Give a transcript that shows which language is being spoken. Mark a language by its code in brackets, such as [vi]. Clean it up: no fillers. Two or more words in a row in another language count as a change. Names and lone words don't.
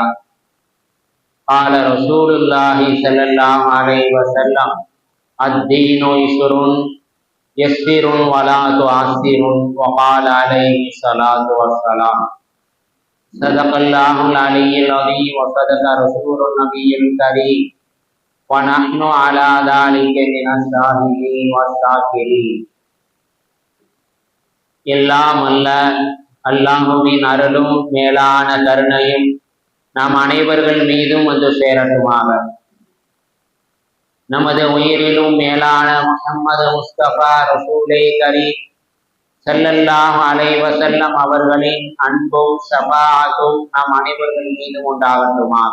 [ar] قال رسول الله صلى الله عليه وسلم: الدين يسر ولا تعسر. وقال عليه الصلاة والسلام: صدق الله العلي العظيم وصدق رسول النبي الكريم ونحن على ذلك من الشاهدين والشاكرين. [ta] எல்லாம் அல்ல அல்லாஹுவின் அருளும் மேலான கருணையும் நாம் அனைவர்கள் மீதும் வந்து சேரட்டுமாக. நமது உயிரிலும் மேலான முஹம்மது முஸ்தபா ரசூலே கரீம் [ar] صلى الله عليه وسلم [ta] அவர்களின் அன்பும் ஷஃபாஅத்தும் நாம் அனைவர்கள் மீதும் உண்டாகட்டுமாக.